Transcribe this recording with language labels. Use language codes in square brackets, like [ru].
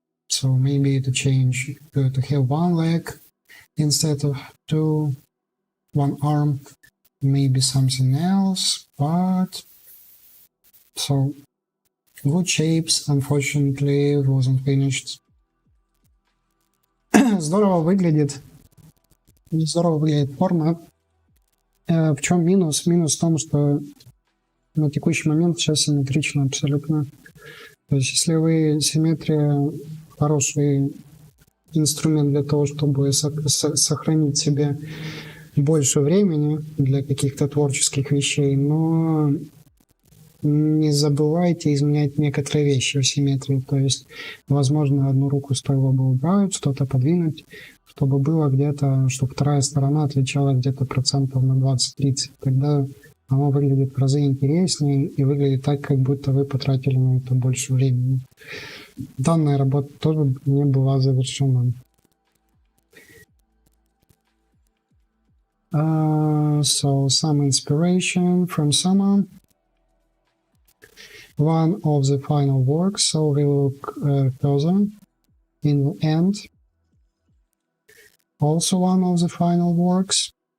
[en] So maybe to change to have one leg instead of two, one arm, maybe something else, but so good shapes, unfortunately, wasn't finished. [ru] Здорово выглядит форма. В чем минус? Минус в том, что на текущий момент сейчас симметрично абсолютно. То есть если вы симметрия хороший инструмент для того, чтобы сохранить себе больше времени для каких-то творческих вещей, но не забывайте изменять некоторые вещи в симметрии. То есть, возможно, одну руку стоило бы убрать, что-то подвинуть, чтобы было где-то, чтобы вторая сторона отличалась где-то процентов на 20-30. Тогда оно выглядит в разы интереснее и выглядит так, как будто вы потратили на это больше времени. Данная работа тоже не была завершена. [en] So some inspiration from summer. One of the final works, so we look further in the end. Also one of the final works.